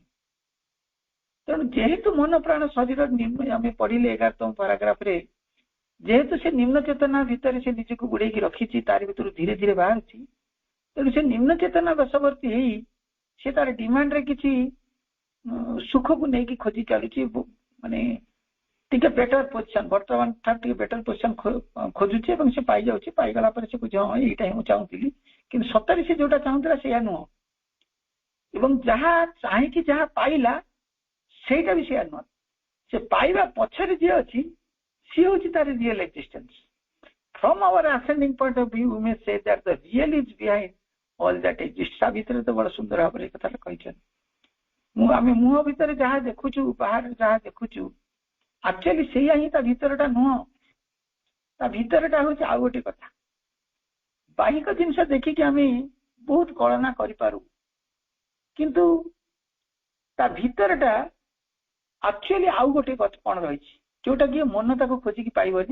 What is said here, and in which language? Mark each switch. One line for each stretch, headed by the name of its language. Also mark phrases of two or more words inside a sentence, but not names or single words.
Odia: ତେଣୁ ଯେହେତୁ ମନ ପ୍ରାଣ ଶରୀର ଆମେ ପଢିଲେ 11ତମ ପାରାଗ୍ରାଫରେ, ଯେହେତୁ ସେ ନିମ୍ନ ଚେତନା ଭିତରେ ସେ ନିଜକୁ ଗୁଡେଇକି ରଖିଛି, ତାରି ଭିତରୁ ଧୀରେ ଧୀରେ ବାହାରୁଛି, ତେଣୁ ସେ ନିମ୍ନ ଚେତନା ବଶବର୍ତ୍ତୀ ହେଇ ସେ ତାର ଡିମାଣ୍ଡରେ କିଛି ସୁଖକୁ ନେଇକି ଖୋଜି ଚାଲୁଛି, ମାନେ ଟିକେ
English: better position,
Odia: ବର୍ତ୍ତମାନ ଠାରୁ ଟିକେ
English: better position
Odia: ଖୋଜୁଛି ଏବଂ ସେ ପାଇଯାଉଛି। ପାଇଗଲା ପରେ ସେ କହୁଛି ହଁ ଏଇଟା ହିଁ ମୁଁ ଚାହୁଁଥିଲି, କିନ୍ତୁ ସତରେ ସେ ଯୋଉଟା ଚାହୁଁଥିଲା ସେଇଆ ନୁହଁ ଏବଂ ଯାହା ଚାହିଁକି ଯାହା ପାଇଲା ସେଇଟା ବି ସେଇଆ ନୁହଁ। ସେ ପାଇବା ପଛରେ ଯିଏ ଅଛି ସିଏ ହଉଛି ତାର
English: real existence. From our ascending point of view, we may say that the real is behind all that exists।
Odia: ତା ଭିତରେ ତ ବଡ ସୁନ୍ଦର ଭାବରେ ଏ କଥାଟା କହିଛନ୍ତି। ଆମେ ମୁହଁ ଭିତରେ ଯାହା ଦେଖୁଛୁ, ବାହାରେ ଯାହା ଦେଖୁଛୁ, ଆକ୍ଚୁଆଲି ସେଇଆ ହିଁ ତା ଭିତରଟା ନୁହଁ। ତା ଭିତରଟା ହଉଛି ଆଉ ଗୋଟେ କଥା। ବାହିକ ଜିନିଷ ଦେଖିକି ଆମେ ବହୁତ କଳନା କରିପାରୁ, କିନ୍ତୁ ତା ଭିତରଟା ଆକ୍ଚୁଆଲି ଆଉ ଗୋଟେ କ'ଣ ରହିଛି ଯୋଉଟା କି ମନ ତାକୁ ଖୋଜିକି ପାଇବନି।